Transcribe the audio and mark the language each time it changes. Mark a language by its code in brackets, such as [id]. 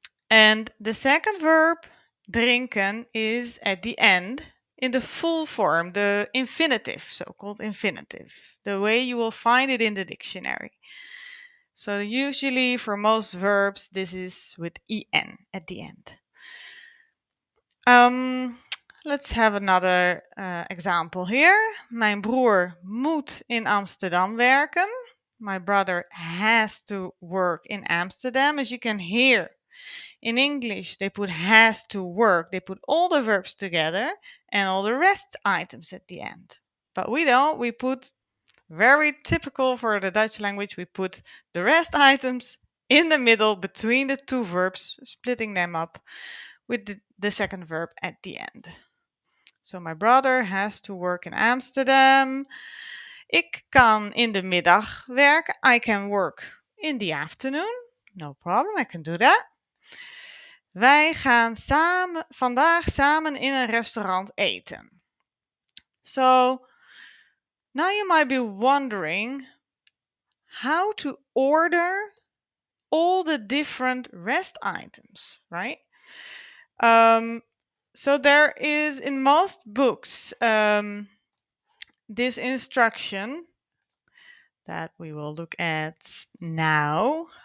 [en] And the second verb, drinken, is at the end in the full form, the infinitive, so-called infinitive, the way you will find it in the dictionary. So usually for most verbs, this is with en at the end. Let's have another example here. [nl] Mijn broer moet in Amsterdam werken. [en] My brother has to work in Amsterdam. As you can hear, in English, they put has to work. They put all the verbs together and all the rest items at the end. But we don't. We put, very typical for the Dutch language, we put the rest items in the middle between the two verbs, splitting them up with the second verb at the end. So my brother has to work in Amsterdam. [nl] Ik kan in de middag werken. [en] I can work in the afternoon. No problem, I can do that. [nl] Wij gaan vandaag samen in een restaurant eten. [en] So now you might be wondering how to order all the different rest items, right? So there is in most books this instruction that we will look at now.